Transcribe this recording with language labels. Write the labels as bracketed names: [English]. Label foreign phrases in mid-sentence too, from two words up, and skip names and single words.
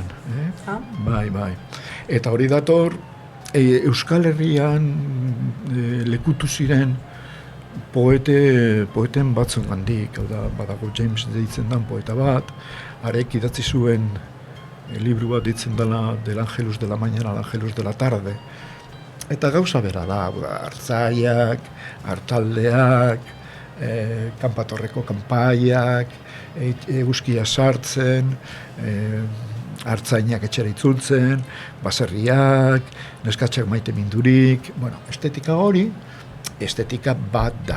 [Basque] Bai. Eta hori dator, Euskal Herrian lekutu ziren poeten batzun gandik, badago James deitzen dan poeta bat, arek idatzi zuen libru bat ditzen dela del Ángelus de la Mañana al Ángelus de la Tarde. Eta gauza bera da, hartzaiak, hartaldeak, kanpatorreko kanpaiak, eguzkia sartzen, hartzainak etxera itzultzen, baserriak, neskatxak maite mindurik, estetika hori, estetika bat da.